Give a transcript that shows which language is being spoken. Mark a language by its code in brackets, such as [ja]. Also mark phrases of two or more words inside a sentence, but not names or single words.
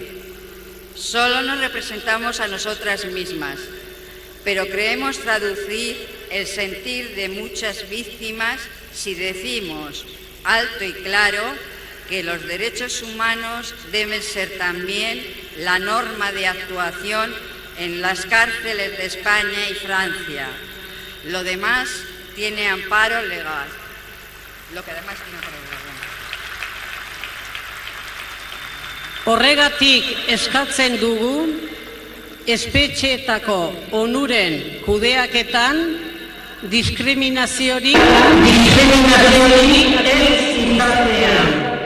[es] Solo nos representamos a nosotras mismas, pero creemos traducir el sentir de muchas víctimas si decimos alto y claro que los derechos humanos deben ser también la norma de actuación en las cárceles de España y Francia. Lo demás tiene amparo legal. [eu] Horregatik eskatzen dugu, espetxeetako onuren kudeaketan diskriminaziorik ez izatea.